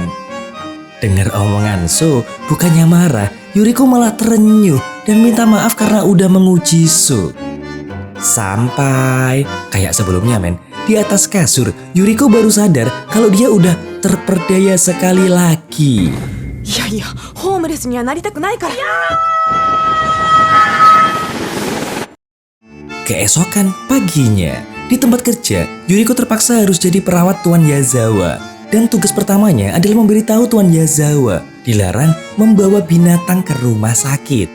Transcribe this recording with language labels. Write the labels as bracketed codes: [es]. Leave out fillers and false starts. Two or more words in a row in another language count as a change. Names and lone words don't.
[id] Dengar omongan So, bukannya marah, Yuriko malah terenyuh dan minta maaf karena udah menguji So. Sampai kayak sebelumnya, men, di atas kasur Yuriko baru sadar kalau dia udah terperdaya sekali lagi. [ja] いやいや、ホームレスにはなりたくないから。 [id] Keesokan paginya, di tempat kerja, Yuriko terpaksa harus jadi perawat Tuan Yazawa. Dan tugas pertamanya adalah memberitahu Tuan Yazawa dilarang membawa binatang ke rumah sakit.